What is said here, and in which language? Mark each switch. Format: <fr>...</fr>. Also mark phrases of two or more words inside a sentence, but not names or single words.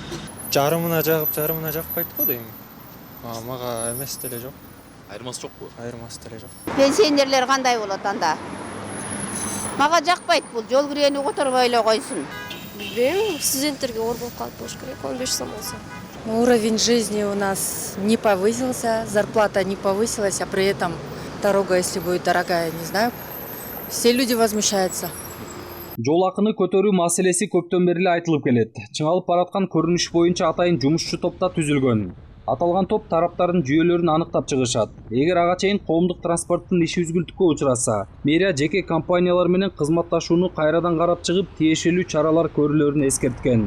<ky>Жарымына жагып, жарымына жакпайт го дейм. Мага эмес деле жок. Айырмасы жокпу? Айырмасы деле жок. Пенсионерлер кандай болот анда? Мага жакпайт бул, жол кирени которбой эле койсун. Билбейм, студенттерге оор болуп калат болуш керек, 15 сом болсо.</ky> <ru>Уровень жизни у нас не повысился, зарплата не повысилась, а при этом дорога, если будет дорогая, не знаю, все люди возмущаются.</ru> <ky>Жол акыны көтөрүү маселеси көптөн бери эле айтылып келет. Чыңалып бараткан көрүнүш боюнча атайын жумушчу топта түзүлгөн. Аталган топ тараптардын жүйөлөрүн аныктап чыгышат. Эгер ага чейин коомдук транспорттун иши үзгүлтүккө учураса, мэрия жеке компаниялар менен кызматташууну кайрадан карап чыгып, тиешелүү чаралар көрүлөрүн эскерткен.</ky>